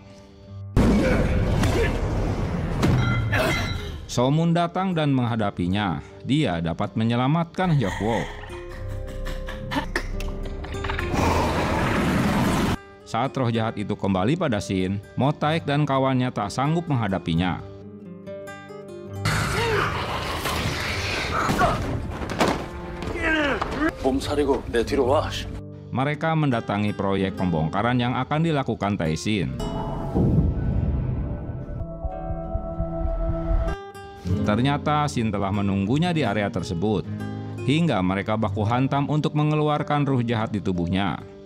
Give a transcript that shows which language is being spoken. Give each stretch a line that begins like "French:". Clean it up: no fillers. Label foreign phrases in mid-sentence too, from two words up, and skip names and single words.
Indonesian: So-moon datang dan menghadapinya. Dia dapat menyelamatkan Hyokwo. Saat roh jahat itu kembali pada Shin, Motaek dan kawannya tak sanggup menghadapinya.
Korean: 몸살이고 내 뒤로 와.
Indonesian: Mereka mendatangi proyek pembongkaran yang akan dilakukan Tae-shin. Ternyata Shin telah menunggunya di area tersebut, hingga mereka baku hantam untuk mengeluarkan ruh jahat di tubuhnya.